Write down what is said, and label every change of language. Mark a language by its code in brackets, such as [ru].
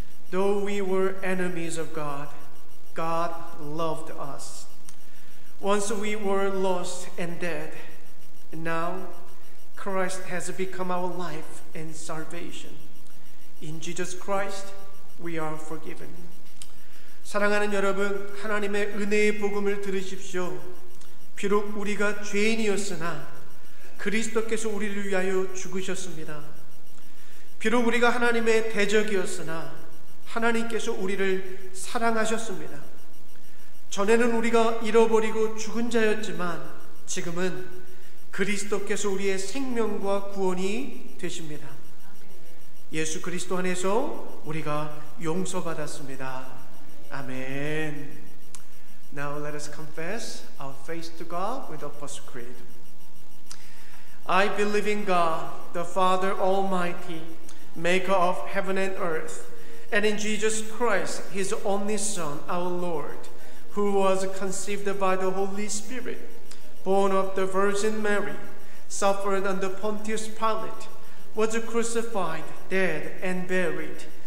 [en] Though we were enemies of God, God loved us. Once we were lost and dead, and now Christ has become our life and salvation. In Jesus Christ, we are forgiven. [ko] 사랑하는 여러분, 하나님의 은혜의 복음을 들으십시오. 비록 우리가 죄인이었으나 그리스도께서 우리를 위하여 죽으셨습니다. 비록 우리가 하나님의 대적이었으나 하나님께서 우리를 사랑하셨습니다. 전에는 우리가 잃어버리고 죽은 자였지만 지금은 그리스도께서 우리의 생명과 구원이 되십니다. 예수 그리스도 안에서 우리가 용서받았습니다. [en] Amen. Now let us confess our faith to God with the Apostle Creed. I believe in God, the Father Almighty, maker of heaven and earth, and in Jesus Christ, His only Son, our Lord, who was conceived by the Holy Spirit, born of the Virgin Mary, suffered under Pontius Pilate, was crucified, dead, and buried.